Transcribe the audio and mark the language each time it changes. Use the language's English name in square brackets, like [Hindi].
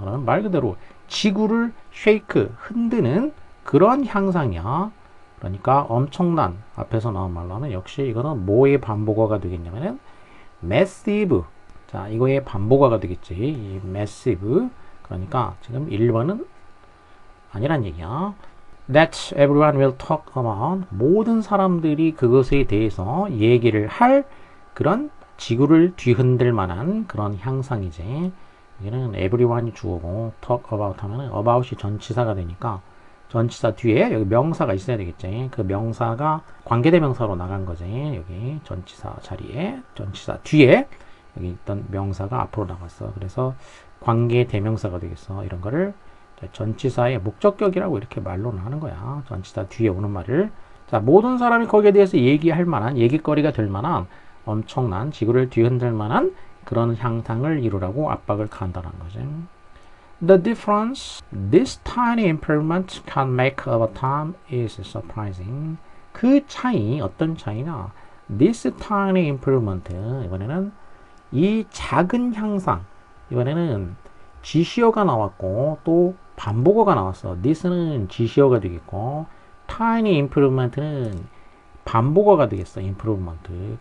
[Korean] 그러면 말 그대로 지구를 shake, 흔드는 그런 향상이야. 그러니까 엄청난, 앞에서 나온 말로 하면 역시 이거는 뭐의 반복어가 되겠냐면은 massive. 자, 이거의 반복어가 되겠지. 이 massive. 그러니까 지금 1번은 아니란 얘기야. [English] That everyone will talk about. [Korean] 모든 사람들이 그것에 대해서 얘기를 할 그런 지구를 뒤흔들 만한 그런 향상이지. 여기는 everyone이 주어고 talk about 하면은 about이 전치사가 되니까 전치사 뒤에 여기 명사가 있어야 되겠지. 그 명사가 관계대명사로 나간 거지. 여기 전치사 자리에 전치사 뒤에 여기 있던 명사가 앞으로 나갔어. 그래서 관계대명사가 되겠어. 이런 거를 전치사의 목적격이라고 이렇게 말로는 하는 거야. 전치사 뒤에 오는 말을. 자, 모든 사람이 거기에 대해서 얘기할 만한, 얘기거리가 될 만한 엄청난 지구를 뒤흔들 만한 그런 향상을 이루라고 압박을 가한다는 거지. [English] The difference this tiny improvement can make over time is surprising. [Korean] 그 차이, 어떤 차이냐? [English] This tiny improvement, [Korean] 이번에는 이 작은 향상, 이번에는 지시어가 나왔고 또 반복어가 나왔어. this는 지시어가 되겠고 tiny improvement는 반복어가 되겠어. improvement.